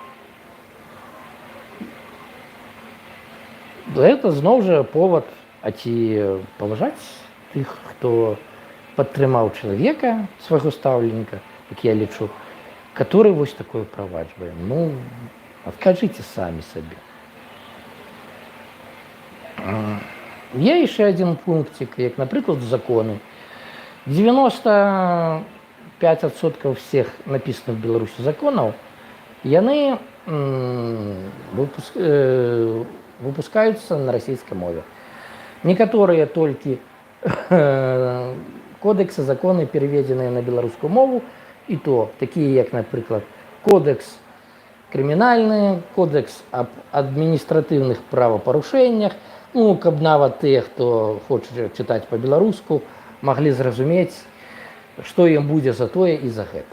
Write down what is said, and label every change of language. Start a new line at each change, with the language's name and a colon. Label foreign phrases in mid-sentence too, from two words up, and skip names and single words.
Belarusian: Это зноў жа повод, а ці паважаць тых, хто падтрымаў чалавека, свайго стаўленніка, як я лічу, который вось такое праваджвае. Ну, адкажыце самі сабе. Є яшчэ адзін пунктик, як, напрыклад, законы. 95%
Russian: всех написанных в Беларуси законов
Belarusian: яны выпускаюцца на расійскай мове. Некаторыя толькі кодексы, законы пераведзеныя на беларускую мову, і то такія, як, напрыклад, кодекс крымінальны, кодекс аб адміністратыўных правапарушэннях, ну, каб нават тыя, хто хоча чытаць па-беларуску, маглі зразумець, што ім будзе за тое і за гэта.